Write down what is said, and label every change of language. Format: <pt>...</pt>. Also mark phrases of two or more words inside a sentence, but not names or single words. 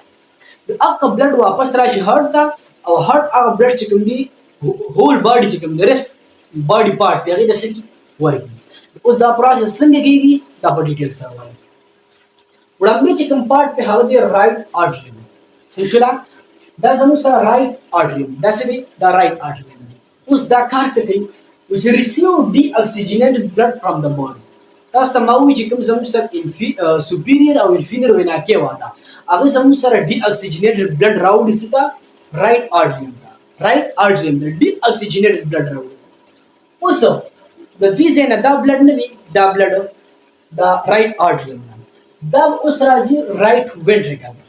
<ps>هغه بلډ واپس راشي هارت ته او هارت هغه بلډ چې کوم دی</ps> <en>whole body</en> <ps>چې کوم دی</ps> <en>rest body part</en> <ps>دی هغې ته څه کړي؟ ورکړي. اوس دا پروسس څنګه کېږي دا په ډیټیل سره وایي. وړاندې چې کوم پارټ دی هغه دی</ps> <en>right atrium.</en> <ps>صحیح شوله؟ دا زموږ سره</ps> <en>right atrium</en> <ps>دا څه دی؟ دا</ps> <en>right atrium</en> <ps>دی. اوس دا کار څه کوي؟</ps> <en>which receive deoxygenated blood from the body.</en> <ps>تاسو ته ما ووایي چې کوم زموږ سره سوپیریور او</ps> <en>inferior vena cava</en> <ps>ده هغه زموږ سره</ps> <en>deoxygenated blood</en> <ps>راوړي څه ته؟</ps> <en>right atrium</en> <ps>ته.</ps> <en>right atrium</en> <ps>ته</ps> <en>deoxygenated blood</en> <ps>راوړي. اوس د دې ځای نه دا بلډ نه دی، دا بلډ دا</ps> <en>right atrium</en> <ps>نه دا اوس راځي</ps> <en>right ventricle</en> <ps>ته.</ps>